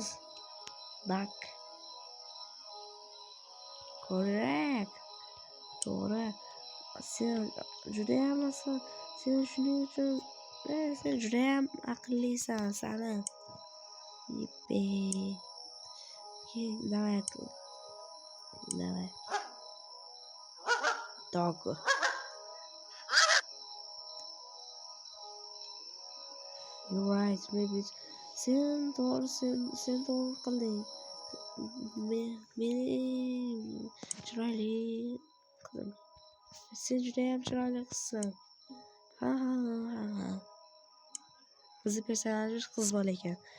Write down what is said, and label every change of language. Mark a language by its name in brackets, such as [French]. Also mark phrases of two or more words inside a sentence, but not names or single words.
[English] Duck. Correct. [Uzbek] To'g'ri. Sen shuning uchun sen judayam aqllisan, Salim. [Russian] Yippi. Давай. [English] Dog. You're right, maybe [Uzbek] sen to'g'ri qilding. Meni chiroyli qizim. Sen judayam chiroyli qizsan. Ha. Bizni personaj qiz bola ekan.